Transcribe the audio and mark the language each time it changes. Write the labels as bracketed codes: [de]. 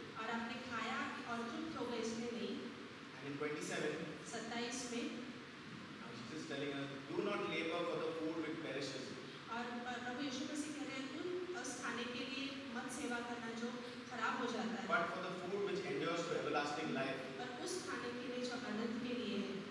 [hi] और आपने खाया और तृप्त हो गए इसलिए नहीं। [en] And in 27, [hi] 27 में [en] now Jesus is telling us, do not labor for the food which perishes, [hi] और प्रभु यीशु मसीह कह रहे हैं उस खाने के लिए मत सेवा करना जो खराब हो जाता है, [en] but for the food which endures to everlasting life, [hi] पर उस खाने के लिए जो अनंत के लिए है,